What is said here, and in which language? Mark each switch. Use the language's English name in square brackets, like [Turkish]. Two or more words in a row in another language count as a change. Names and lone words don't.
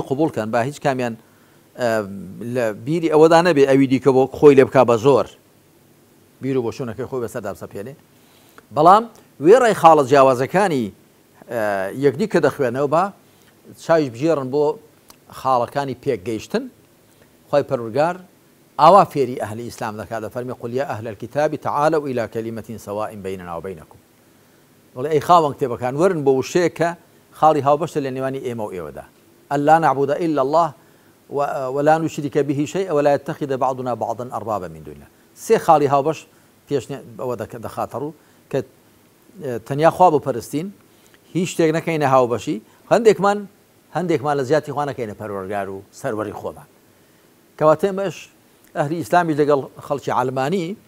[Central Kurdish] قوبوڵکەن با هیچ کامیان لە بیری ئەوەدا نەبێ ئەوی دیکە بۆ خۆی لێ بکا بە زۆر بیر و بۆشوونەکەی خۆی بەسەردا بسەپێنێ بەڵام وێڕای خاڵە جیاوازەکانی یەکدی کە دەخوێنەوە بە چاویش بژێڕن بۆ خاڵەکانی پێکگەیشتن خۆی پەروەردگار ئاوا فێری ئەهلی ئیسلام دەکات دەفەرمێ [Arabic] قل یا ئەهل الكتاب تعالوا إلى كلمة سواء بيننا وبينكم [Central Kurdish] وڵێ ئەی خاوەن کتێبەکان وەرن بۆ وشەیە کە خاڵی هاوبەشە لە نێوانی ئێمە و ئێوەدا [Arabic] ألا نعبد إلا الله ولا نشرك به شيئا ولا يتخذ بعضنا بعضا أربابا من دون الله [Central Kurdish] سێ خاڵی هاوبەش پێش ئەوە دەخاتە ڕوو کە تەنیا خوا بپەرستین هیچ شتێک نەکەینە هاوبەشی هەندێکمان لە زیاتی خوا نەکەینە پەروەردگار و سەروەری خۆمان کەواتە ئێمەش ئەهلی ئیسلامی لەگەڵ خەڵکی عەلمانی